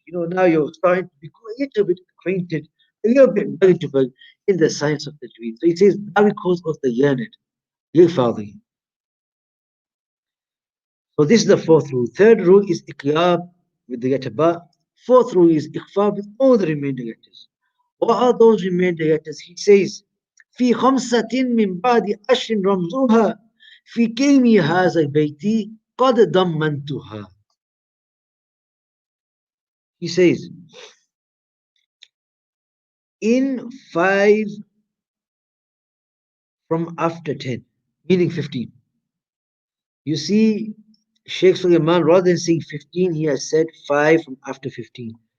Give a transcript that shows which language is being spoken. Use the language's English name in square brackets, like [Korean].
[English] Now you're starting to become a little bit acquainted, a little bit knowledgeable in the science of Tajweed. So he says, now because of the learned, Yafadi. So this is the fourth rule. Third rule is Iqlab with the letter Ba. Fourth rule is Ikhfa with all the remaining letters. What are those remaining letters? He says, [Arabic] في خمسة من بعد عشر رمزها في كلمي هذا البيت قد ضمنتها. [English] He says, in 5 from after 10, meaning 15. You see, Shaykh Sulaiman, rather than saying 15, he has said 5 from after 15.